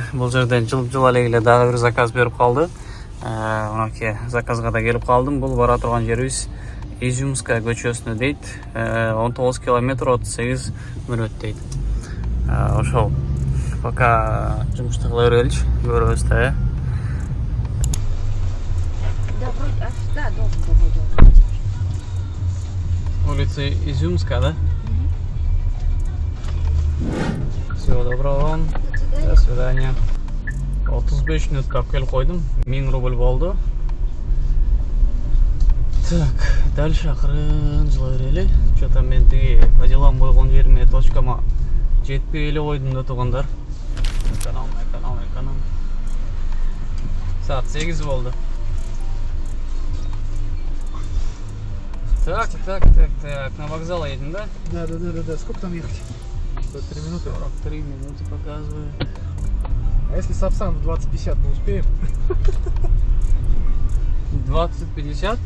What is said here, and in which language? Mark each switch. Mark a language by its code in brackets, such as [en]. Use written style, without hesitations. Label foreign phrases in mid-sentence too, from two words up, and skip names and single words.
[ky] Бул жерден жылып эле дагы бир заказ берип калды. Мынакей заказга да келип калдым. Бул бара турган жерибиз Изюмская көчөсүнө дейт. 19 километр 38 мүнөт дейт. Ошол. Пока жумушты кыла береличи, көрөбүз да. [ru] Да, должен. Улица Изюмская, да? Всего доброго вам. До свидания. [ky] 35 минут алып келип койдум. 1000 рубль болду. [ru] Так, дальше [ky] акырын жылай берели. Что-то мен тиги [ru] по делам [ky] койгон жериме точкама жетпей эле койдум да туугандар. Эконом. Саат 8 болду. [ru] Так, на вокзал едем, да? Да. Сколько там ехать? 3 минуты? 43 минуты показывает. А если Сапсан в 20:50 мы успеем? 20:50?